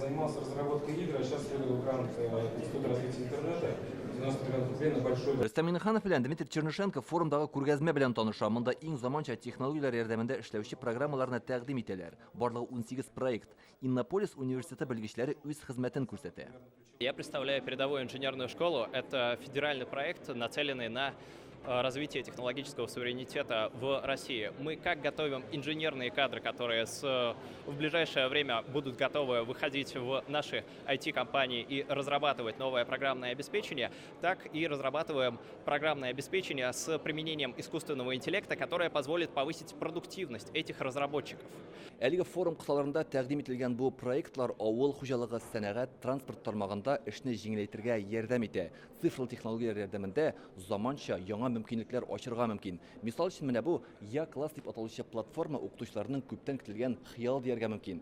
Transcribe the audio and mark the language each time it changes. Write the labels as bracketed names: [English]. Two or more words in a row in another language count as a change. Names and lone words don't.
[Russian] занимался разработкой игр, а сейчас следую грант Института развития интернета. 90 миллионов рублей на большой... [Tatar] Рөстәм Миннеханов белән Дмитрий Чернышенко форумдагы күргәзмә белән таныша. Монда иң заманча технологиялар ярдәмендә эшләүче программаларны тәкъдим итәләр. Барлыгы 18 проект. Иннополис университеты белгечләре үз хезмәтен күрсәтә. [Russian] Я представляю передовую инженерную школу. Это федеральный проект, нацеленный на развитие технологического суверенитета в России. Мы как готовим инженерные кадры, которые в ближайшее время будут готовы выходить в наши IT-компании и разрабатывать новое программное обеспечение, так и разрабатываем программное обеспечение с применением искусственного интеллекта, которое позволит повысить продуктивность этих разработчиков. [Tatar] Әлеге форум кысаларында тәкъдим ителгән бу проектлар авыл хуҗалыгы, сәнәгать, транспорт тармагында эшне җиңеләйтергә ярдәм итә. Цифрлы технологиялар ярдәмендә заманча яңа мөмкинлекләр ачырга мөмкин. Мисал өчен менә бу Я-класс дип аталучы платформа укытучыларның күптән көтелгән хыял дияргә мөмкин.